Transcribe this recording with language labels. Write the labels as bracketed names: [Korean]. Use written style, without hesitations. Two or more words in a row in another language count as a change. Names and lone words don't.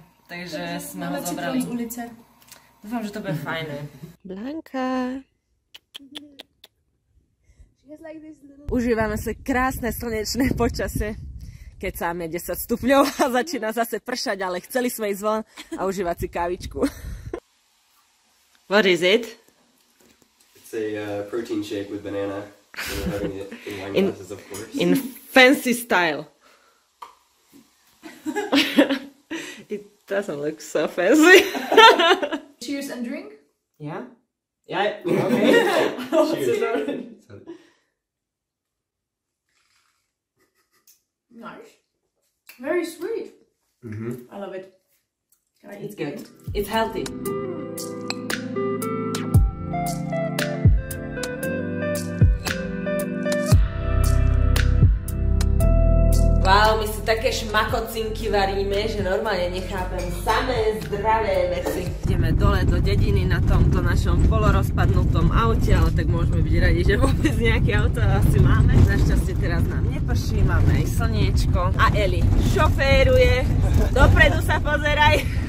[Slovak] Takže sme ho zobrali. Dúfam, že to bude fajné. Blanka. Užívame sa krásne slnečné počasie. Keď sáme 10 stupňov a začína zase pršať, ale chceli sme ísť von a užívať si kávičku. [English] What is it? It's a protein shake with banana. And we're having it in wine glasses, of course. In fancy style. It doesn't look so fancy. Cheers and drink? Yeah? Yeah, okay. Cheers. Nice. Very sweet. I love it. Can I eat it? It's healthy. [Slovak] Wow, my si také šmakocinky varíme, že normálne nechápem samé zdravé veci. Ideme dole do dediny na tomto našom polorozpadnutom aute, ale tak môžeme byť radi, že vôbec nejaké auto asi máme. Našťastie teraz nám neprší, máme aj slniečko. A Eli šoféruje, dopredu sa pozeraj.